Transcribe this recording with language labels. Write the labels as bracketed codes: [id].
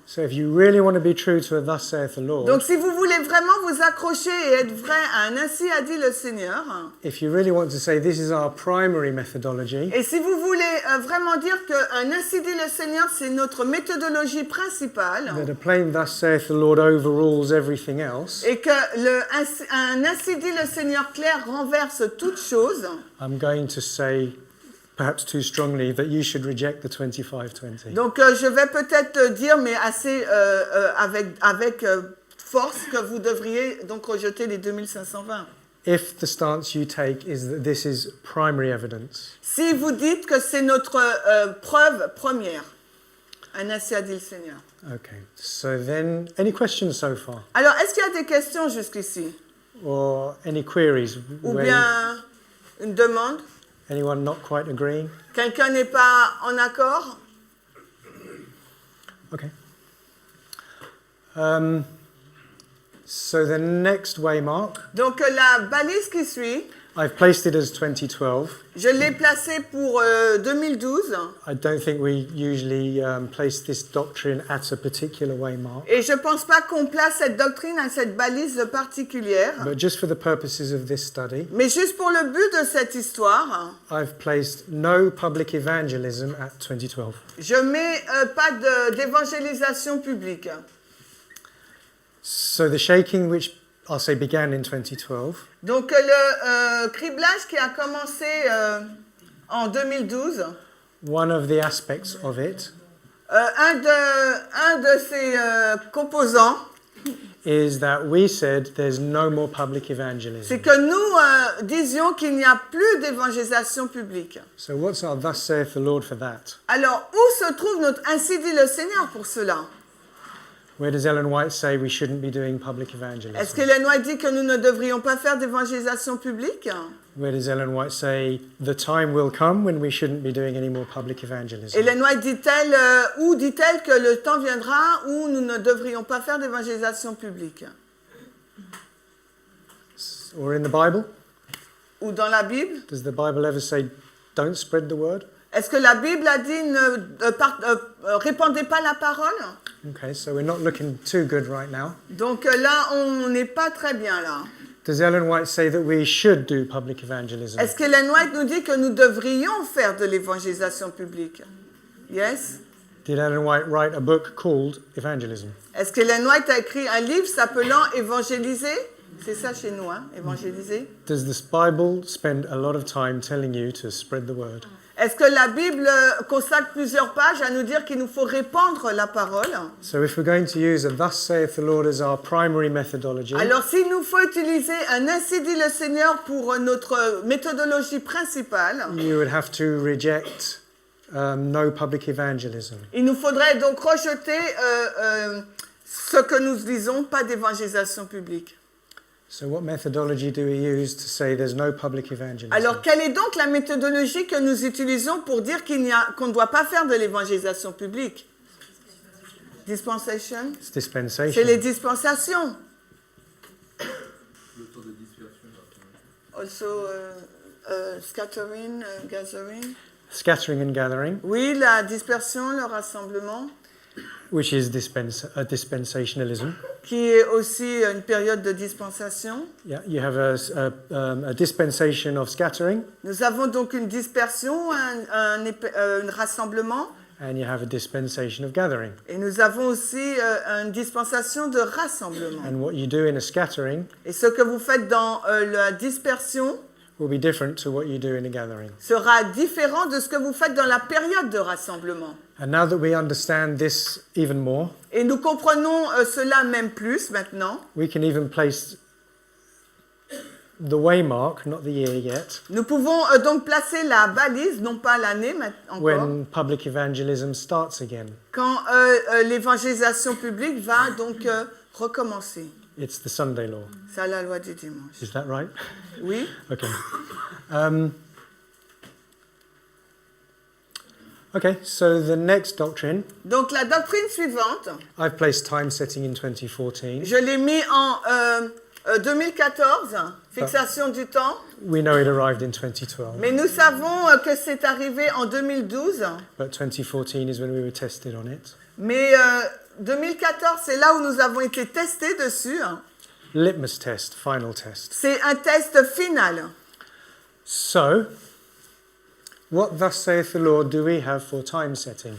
[en] So if you really want to be true to a thus saith the Lord, [fr] Donc si vous voulez vraiment vous accrocher et être vrai à un ainsi a dit le Seigneur, [en] if you really want to say this is our primary methodology, [fr] et si vous voulez vraiment dire qu'un ainsi dit le Seigneur, c'est notre méthodologie principale, [en] that a plain thus saith the Lord overrules everything else, [fr] et que un ainsi dit le Seigneur clair renverse toute chose, [en] I'm going to say, perhaps too strongly, that you should reject the 25-20. [fr] donc je vais peut-être dire, mais assez avec force, que vous devriez donc rejeter les 2520. [en] If the stance you take is that this is primary evidence, [fr] Si vous dites que c'est notre preuve première, un ainsi a dit le Seigneur. [en] okay. So then, any questions so far? [fr] Alors, est-ce qu'il y a des questions jusqu'ici? [en] Or any queries? [fr] Ou where bien une demande? [en] anyone not quite agreeing? [fr] Quelqu'un n'est pas en accord? [en] Okay. So the next waymark [fr] Donc, la balise qui suit, [en] I've placed it as 2012. [fr] Je l'ai placé pour 2012 [en] I don't think we usually place this doctrine at a particular waymark. [fr] et je ne pense pas qu'on place cette doctrine à cette balise particulière. [en] But just for the purposes of this study, [fr] Mais juste pour le but de cette histoire, [en] I've placed no public evangelism at 2012. [fr] je mets pas d'évangélisation publique. [en] So the shaking, which I'll say began in 2012, [fr] Donc le criblage qui a commencé en 2012, [en] one of the aspects of it [fr] un de ses composants, [en] is that we said there's no more public evangelism. [fr] c'est que nous disions qu'il n'y a plus d'évangélisation publique. [en] So what's our thus saith the Lord for that? [fr] Alors, où se trouve notre ainsi dit le Seigneur pour cela? [en] Where does Ellen White say we shouldn't be doing public [fr] Est-ce [en] evangelism? [fr] que Ellen White dit que nous ne devrions pas faire d'évangélisation publique? [en] Where does Ellen White say the time will come when we shouldn't be doing any more public evangelism? [fr] Ellen White dit-elle, ou dit-elle que le temps viendra où nous ne devrions pas faire d'évangélisation publique? [en] Or in the Bible? [fr] Ou dans la Bible? [en] Does the Bible ever say don't spread the word? [fr] Est-ce que la Bible a dit ne répandez pas la parole? [en] Okay, so we're not looking too good right now. [fr] Donc là, on n'est pas très bien là. [en] Does Ellen White say that we should do public evangelism? [fr] Est-ce que Ellen White nous dit que nous devrions faire de l'évangélisation publique? [en] Yes? Did Ellen White write a book called Evangelism? [fr] Est-ce que Ellen White a écrit un livre s'appelant Évangéliser? C'est ça chez nous, hein? Évangéliser. [en] Does this Bible spend a lot of time telling you to spread the word? [fr] Est-ce que la Bible consacre plusieurs pages à nous dire qu'il nous faut répandre la parole? [en] So if we're going to use a thus saith the Lord as our primary methodology, [fr] Alors, s'il nous faut utiliser un ainsi dit le Seigneur pour notre méthodologie principale, [en] you would have to reject no public evangelism. [fr] il nous faudrait donc rejeter ce que nous disons, pas d'évangélisation publique. [en] So what methodology do we use to say there's no public evangelism? [fr] Alors, quelle est donc la méthodologie que nous utilisons pour dire qu'on ne doit pas faire de l'évangélisation publique? [en] Dispensation? It's dispensation. [fr] C'est les dispensations. Le taux de dispersion. [en] Also, scattering, gathering. Scattering and gathering, [fr] Oui, la dispersion, le rassemblement, [en] which is dispensationalism. [fr] qui est aussi une période de dispensation. [en] Yeah, you have a dispensation of scattering, [fr] Nous avons donc une dispersion, un rassemblement, [en] and you have a dispensation of gathering. [fr] et nous avons aussi une dispensation de rassemblement. [en] And what you do in a scattering [fr] Et ce que vous faites dans la dispersion [en] will be different to what you do in a gathering. [fr] sera différent de ce que vous faites dans la période de rassemblement. [en] And now that we understand this even more, [fr] Et nous comprenons cela même plus maintenant. [en] we can even place the waymark, not the year yet, [fr] Nous pouvons donc placer la balise, non pas l'année encore, [en] when public evangelism starts again. [fr] quand l'évangélisation publique va donc recommencer. [en] It's the Sunday law. [fr] C'est la loi du dimanche. [en] Is that right? [fr] Oui. [en] Okay. Okay, so the next doctrine, [fr] Donc la doctrine suivante, [en] I've placed time setting in 2014. [fr] je l'ai mis en 2014, fixation du temps, [en] We know it arrived in 2012, [fr] mais nous savons que c'est arrivé en 2012, [en] but 2014 is when we were tested on it. [fr] mais 2014, c'est là où nous avons été testés dessus. [en] Litmus test, final test. [fr] C'est un test final. [en] So, what thus saith the Lord do we have for time setting?